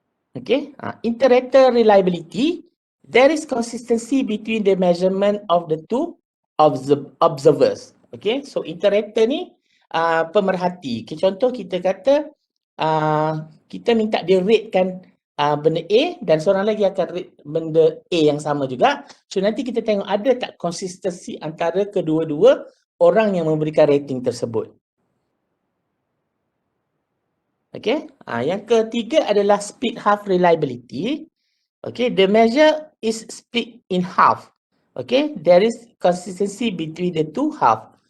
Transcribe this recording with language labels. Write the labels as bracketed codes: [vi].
[en] Okay, inter-rater reliability, there is consistency between the measurement of the two observers. [ms] Okay, so inter-rater ni pemerhati. Okay, contoh kita kata kita minta dia ratekan benda A dan seorang lagi akan rate benda A yang sama juga. So nanti kita tengok ada tak konsistensi antara kedua-dua orang yang memberikan rating tersebut. Okay, yang ketiga adalah split half reliability. [en] Okay, the measure is split in half. Okay, there is consistency between the two half.